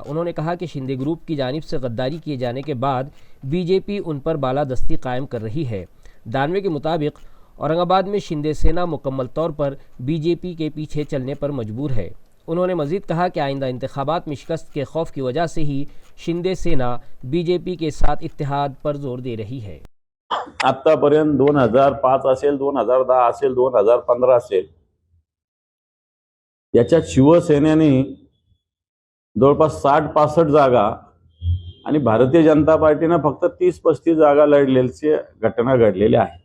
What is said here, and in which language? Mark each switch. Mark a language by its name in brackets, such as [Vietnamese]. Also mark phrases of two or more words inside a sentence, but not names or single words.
[Urdu] انہوں نے کہا کہ شندے گروپ کی جانب سے غداری کیے جانے کے بعد BJP ان پر بالادستی قائم کر رہی ہے۔ دانوے کے مطابق اورنگ آباد میں شندے سینا مکمل طور پر BJP کے پیچھے چلنے پر مجبور ہے۔ انہوں نے مزید کہا کہ آئندہ انتخابات میں شکست کے خوف کی وجہ سے ہی شندے سینا BJP کے ساتھ اتحاد پر زور دے رہی ہے۔ [Marathi] आतापर्यंत 2005 असेल, 2010 असेल, 2015 असेल, याच्यात शिवसेनेने जवळपास 60-65 जागा आणि भारतीय जनता पार्टीने फक्त 30-35 जागा लढलेल्या घटना घडलेल्या आहेत।